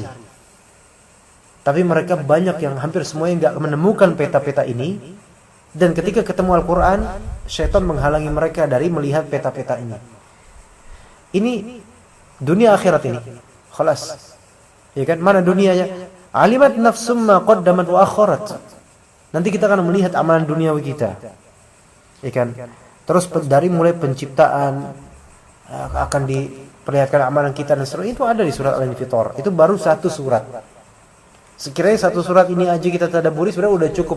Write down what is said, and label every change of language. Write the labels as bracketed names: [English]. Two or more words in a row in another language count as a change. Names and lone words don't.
[Indonesian] Tapi mereka banyak yang hampir semuanya nggak menemukan peta-peta ini. Dan ketika ketemu Al-Quran, syaitan menghalangi mereka dari melihat peta-peta ini. Ini dunia akhirat ini. Khalas. Ya kan? Mana dunianya? [Arabic] علمت نفس ما قدمت وأخرت. [Indonesian] Nanti kita akan melihat amalan duniawi kita. Ya kan? Terus dari mulai penciptaan akan perlihatkan amalan kita dan seterusnya, itu ada di surat Al-Infitor. Itu baru satu surat. Sekiranya satu surat ini aja kita tadabburi sebenarnya udah cukup.